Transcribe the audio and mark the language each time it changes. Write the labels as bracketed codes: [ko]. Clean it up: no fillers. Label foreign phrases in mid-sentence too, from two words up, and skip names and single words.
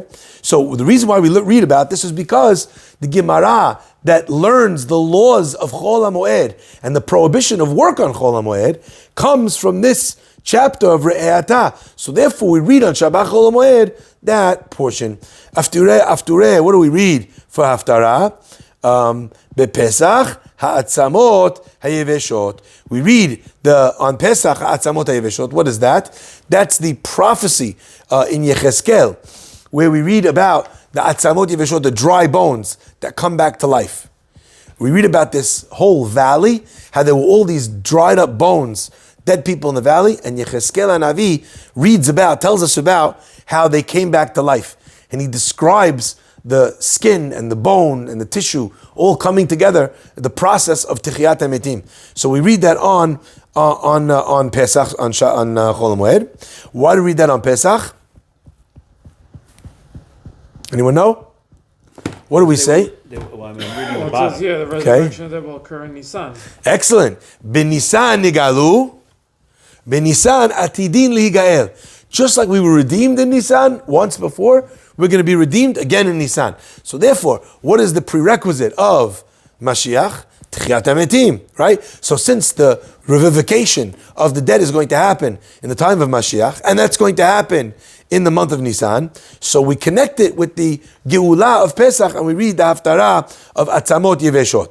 [en] So the reason why we read about this is because the Gemara that learns the laws of Chol HaMoed and the prohibition of work on Chol HaMoed comes from this chapter of Re'eh Ata. So therefore we read on Shabbat Chol HaMoed that portion. Aftureh, what do we read for Haftarah? [he] בפסח העצמות היבשות. [en] We read on Pesach [he] העצמות היבשות. [en] What is that? That's the prophecy in Yechezkel, where we read about the [he] עצמות יבשות, [en] the dry bones that come back to life. We read about this whole valley, how there were all these dried up bones, dead people in the valley, and Yechezkel HaNavi tells us about how they came back to life. And he describes the skin and the bone and the tissue all coming together, the process of [he] תחיית המתים. [en] So we read that on Pesach, on Chol HaMoed. Why do we read that on Pesach? Anyone know? What do we say? I'm reading the It bottom. says here, the resurrection that will occur in Nisan. Excellent. [he] בניסן נגאלו, בניסן עתידין ליגאל. [en] Just like we were redeemed in Nisan once before, we're going to be redeemed again in Nisan. So therefore, what is the prerequisite of Mashiach? [he] תחיית המתים, [en] right? So since the revivification of the dead is going to happen in the time of Mashiach, and that's going to happen in the month of Nisan, so we connect it with the Geulah of Pesach, and we read the Haftarah of [he] עצמות יבשות.